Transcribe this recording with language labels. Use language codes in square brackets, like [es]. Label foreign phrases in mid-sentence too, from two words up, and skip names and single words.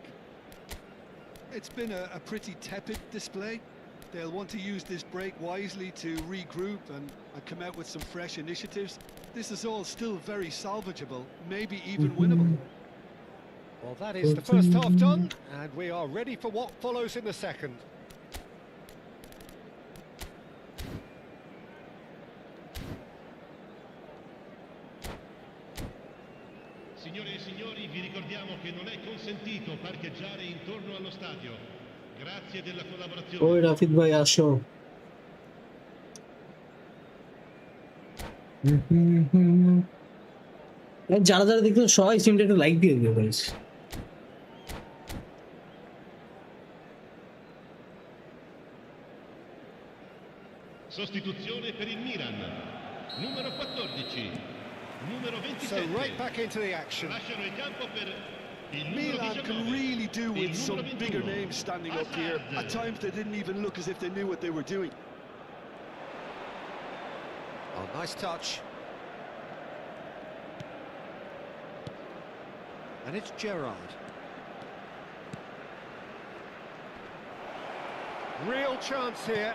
[en] It's been a pretty tepid display. They'll want to use this break wisely to regroup and come out with some fresh initiatives. This is all still very salvageable, maybe even winnable. Well, that is the first half done, and we are ready for what follows in the second. [it] Signore e signori, vi ricordiamo che non è consentito parcheggiare intorno allo stadio. Grazie della collaborazione. [bn] ওই রাফিদ ভাই আসো। যারা যারা দেখছো সবাই সিমটা একটু লাইক দিয়ে দিও গাইস। [it] Sostituzione per il Milan. Numero 14. Numero [en] So [it] 27. [en] right back into the action. [it] Lasciano il campo per il numero Milan 19. [en] can really do with [it] Il [en] some [it] numero [en] bigger [it] 21. [en] names standing up here. At times they didn't even look as if they knew what they were doing. Oh, nice touch. And it's Gerrard. Real chance here.